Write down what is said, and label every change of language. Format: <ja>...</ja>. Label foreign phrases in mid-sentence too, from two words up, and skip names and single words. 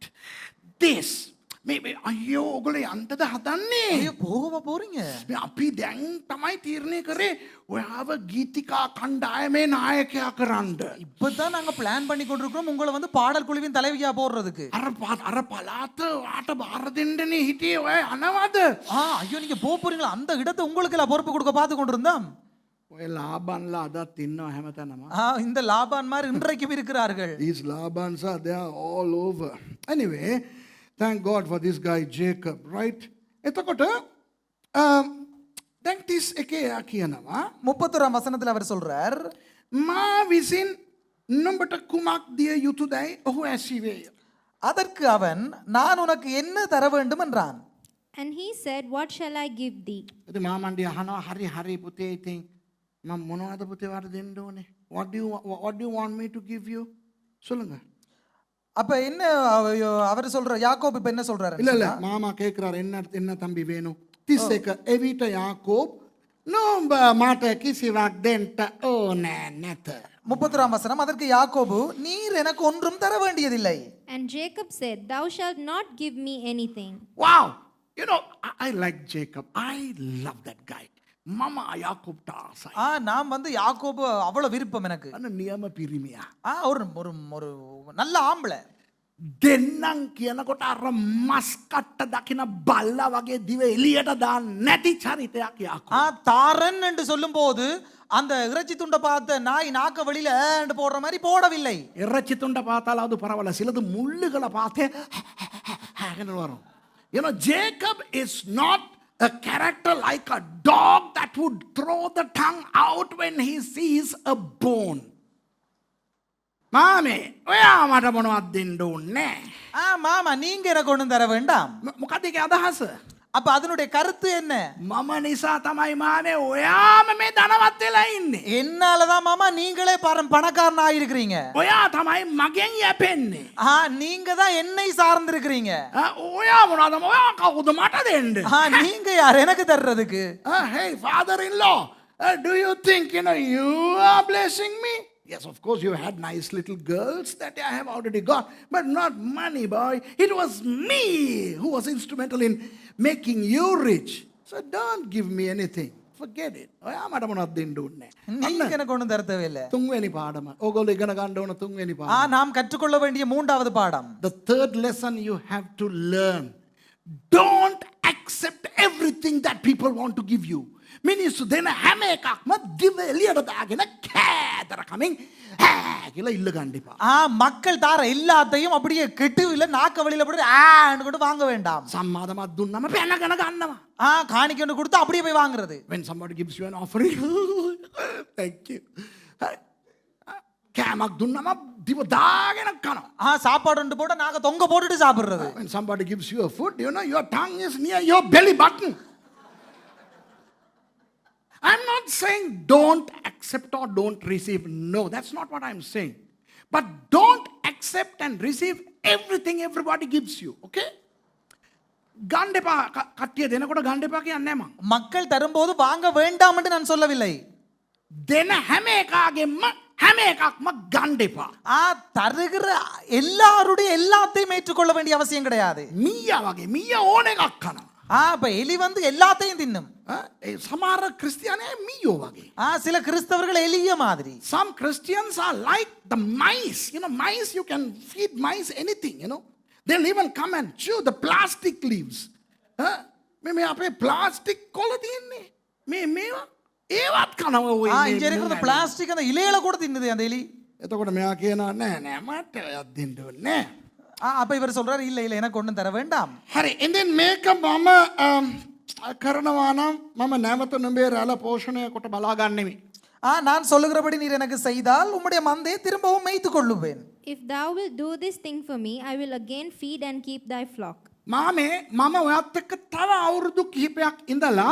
<en>This. Maybe,</en> <si>අයියෝ ඔයගොල්ලෝ යන්නද හදන්නේ?</si> <ta>ஐயோ போகவா போறீங்க?</ta> <si>අපි දැන් තමයි තීරණය කරේ ඔයාව ගීතිකා කණ්ඩායමේ නායකයා කරන්න.</si> <ta>இப்பதான் நாங்க பிளான் பண்ணி கொண்டிருக்கிறோம் உங்களை வந்து பாடல் குழுவின் தலைவியா போடுறதுக்கு.</ta> <si>අර පලාත වාට බාර දෙන්නනේ හිටියේ ඔය අනවද?</si> <ta>ஐயோ நீங்க போறீங்களா? அந்த இடத்தை உங்களுக்கு எல்லாம் பொறுப்பு கொடுக்க பார்த்து கொண்டிருந்தோம்.</ta> <si>ඔය ලාබන්ලා අදත් ඉන්නවා හැමතැනම.</si> <ta>இந்த லாபான் மாதிரி இன்றைக்கும் இருக்கிறார்கள்.</ta> <en>These Labans are they are all over. Anyway, thank God for this guy Jacob, right?</en> <si>එතකොට දැන් 31 කියනවා</si> <ta>31 வசனத்துல அவர் சொல்றார்,</ta> <si>මා විසින් නුඹට කුමක් දිය යුතුදයි ඔහු ඇසිවේය.</si> <ta>அதற்கு அவன் நான் உனக்கு என்ன தர வேண்டும் என்றான்.</ta> <en>And he said, what shall I give thee?</en> <si>ඉතින් මාමණ්ඩි අහනවා හරි පුතේ ඉතින් මම මොනවද පුතේ වාට දෙන්න ඕනේ?</si> <en>What do you want me to give you?</en> <ta>சொல்லுங்க. அப்ப என்ன அவர் சொல்ற யாக்கோபு இப்ப என்ன சொல்றாரு? இல்ல மாமா கேக்குறாரு என்ன தம்பி வேணும்?</ta> <si>31 එවිට යාකෝබ් නුඹ මට කිසිවක් දෙන්න ඕනේ නැත.</si> <ta>31 வசனம், அதற்கு யாக்கோபு நீர் எனக்கு ஒன்றும் தர வேண்டியதில்லை.</ta> <en>And Jacob said, thou shalt not give me anything. Wow, you know, I like Jacob. I love that guy. Mama யாக்கோப் டாசை.</en> <ta>நான் வந்து யாக்கோபு அவ்வளவு விருப்பம் எனக்கு.</ta> <si>අන්න නියම පිරිමියා.</si> <ta>ஒரு ஒரு நல்ல ஆம்பளை.</ta> <si>දෙන්නම් කියනකොට අර මස් කට්ට දකින බල්ලා වගේ දිව එළියට දාන්න නැති චරිතයක් යාකෝබ්.</si> <ta>தாரன் என்று சொல்லும்போது அந்த இறைச்சி துண்டை பார்த்த நாய் நாக்க வெளியில போடுற மாதிரி போடவில்லை. இறைச்சி துண்டை பார்த்தாலாவது பரவாயில்ல, சிலது முள்ளுகளை பார்த்தே வரும்.</ta> <en>You know, Jacob is not a character like a dog that would throw the tongue out when he sees a bone.</en> <si>மாமே ඔයා මට මොනවද දෙන්න ඕනේ?</si> <ta>மாமா நீங்க எனக்கு ஒண்ணும் தர வேண்டாம்.</ta> <si>මොකද ඒකේ අදහස?</si> <ta>அப்ப அதனுடைய கருத்து என்ன?</ta> <si>මම නිසා තමයි මානේ ඔයාම මේ ධනවත් වෙලා ඉන්නේ.</si> <ta>என்னாலதான் மாமா நீங்களே பணக்காரனா இருக்கிறீங்க.</ta> <si>ඔයා තමයි මගෙන් යැපෙන්නේ.</si> <ta>நீங்க தான் என்னை சார்ந்திருக்கிறீங்க.</ta> <si>ඔයා මොනවද? ඔයා කවුද මට දෙන්න?</si> <ta>நீங்க யார் எனக்கு தர்றதுக்கு?</ta> <en>Hey father-in-law, do you think you are blessing me? Yes, of course you had nice little girls that I have already got, but not money, boy. It was me who was instrumental in making you rich. So don't give me anything. Forget it.</en> <si>ඔයා මට මොනවද දෙන්න ඕනේ?</si> <ta>நீங்க எனக்கு ஒண்ணும் தர தேவையில்லை.</ta> <si>තුන්වෙනි පාඩම. ඕගොල්ලෝ ඉගෙන ගන්න ඕන තුන්වෙනි පාඩම.</si> <ta>நாம் கற்றுக்கொள்ள வேண்டிய மூன்றாவது பாடம்.</ta> <en>The third lesson you have to learn. Don't accept everything that people want to give you.</en> <si>මිනිස්සු දෙන හැම එකක්ම දිව එළියට දාගෙන කෑදර කමින් කියලා ඉල්ල ගන්න එපා.</si> <ta>மக்கள் தார எல்லாத்தையும் அப்படியே கெட்டுவில நாக்க வெளியில போட்டு ஆன்னு கூட வாங்க வேண்டாம்.</ta> <si>සම්මාදමක් දුන්නම පැනගෙන ගන්නවා.</si> <ta>காணிக்கை ஒன்று கொடுத்து அப்படியே போய் வாங்குறது.</ta> <en>When somebody gives you an offering, thank you.</en> <si>කෑමක් දුන්නම දිව දාගෙන කනවා.</si> <ta>சாப்பாடு ஒன்று போட்டு நாங்க தொங்க போட்டுட்டு சாப்பிடுறது.</ta> <en>When somebody gives you a food, you know your tongue is near your belly button. I'm not saying don't accept or don't receive. No, that's not what I'm saying. But don't accept and receive everything everybody gives you. Okay?</en> <si>ගණ්ඩෙපා කට්ටිය දෙනකොට ගණ්ඩෙපා කියන්නේ මම.</si> <ta>மக்கள் தரும்போது வாங்க வேண்டாம் என்று நான் சொல்லவில்லை.</ta> <si>දෙන හැම එකගෙම හැම එකක්ම ගණ්ඩෙපා.</si> <ta>தருகிற எல்லாருடைய எல்லாத்தையும் ஏற்றுக்கொள்ள வேண்டிய அவசியம் கிடையாது.</ta> <si>මීයා වගේ මීයා ඕන එකක් කනවා.</si> <ta>அப்ப எலி வந்து எல்லாத்தையும் தின்னும்.</ta> <si>සමහර ක්‍රිස්තියානි මීයෝ වගේ.</si> <ta>சில கிறிஸ்தவர்கள் எலிய மாதிரி.</ta> <en>Some Christians are like the mice. You know, mice, you can feed mice anything, you know. They'll even come and chew the plastic leaves.</en> <si>මේ අපේ ප්ලාස්ටික් කොළ තියෙන්නේ. මේවා ඒවත් කනවා ඔය.</si> <ta>இங்க இருக்கிற பிளாஸ்டிக் அந்த இலையில கூட தின்னுது அந்த எலி.</ta> <si>එතකොට මෙයා කියනවා නෑ මට ඔයක් දෙන්න ඕනේ නෑ.</si> <ta>அப்ப இவர் சொல்றாரு இல்ல இல்ல எனக்கு ஒண்ணும் தர வேண்டாம்.</ta> <si>හරි.</si> <en>and then</en> <si>මේක මම කරනවා නම් මම නැවත නුඹේ රැළ පෝෂණය කොට බලා ගන්නෙමි.</si> <ta>நான் சொல்லுகிறபடி நீர் எனக்கு செய்தால் உம்முடைய மந்தையை திரும்பவும் மேய்த்து கொள்ளுவேன்.</ta> <en>If thou wilt do this thing for me, I will again feed and keep thy flock.</en> <si>මම ඔයත් එක්ක තව අවුරුදු කිහිපයක් ඉඳලා</si>